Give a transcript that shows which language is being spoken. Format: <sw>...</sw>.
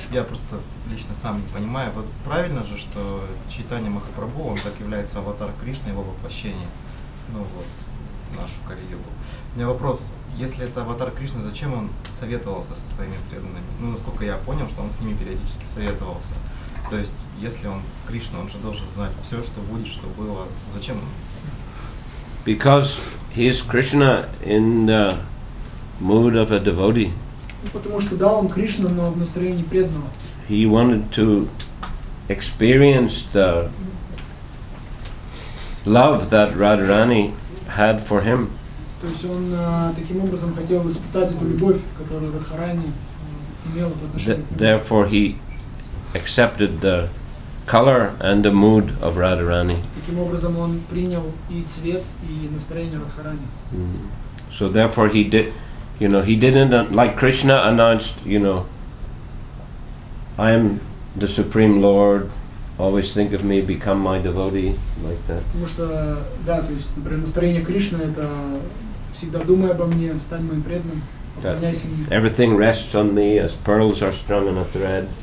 <ru>Я просто лично сам не понимаю. Вот правильно же, что Чайтанья Махапрабху, он как является аватар Кришны, его воплощение, ну вот, в нашу Кали-югу. У меня вопрос, если это аватар Кришны, зачем он советовался со своими преданными? Ну, насколько я понял, что он с ними периодически советовался. То есть, если он Кришна, он же должен знать все, что будет, что было. Зачем он?</ru> <en>Because he is Krishna in the mood of a devotee.</en> <ru>Потому что, да, он Кришна, но в настроении преданного.</ru> <en>He wanted to experience the love that Radharani had for him.</en> <ru>То есть он таким образом хотел испытать эту любовь, которую Радхарани имела по отношению к нему.</ru> <en>Therefore he accepted the color and the mood of Radharani.</en> <ru>Таким образом он принял и цвет, и настроение Радхарани.</ru> <en>So therefore he did, he didn't, like Krishna announced, I am the Supreme Lord, always think of me, become my devotee, like that.</en> <ru>Потому что, да, то есть, например, настроение Кришны это всегда думай обо мне, стань моим преданным, поклоняйся мне.</ru> <en>Everything rests on me as pearls are strung on a thread.</en>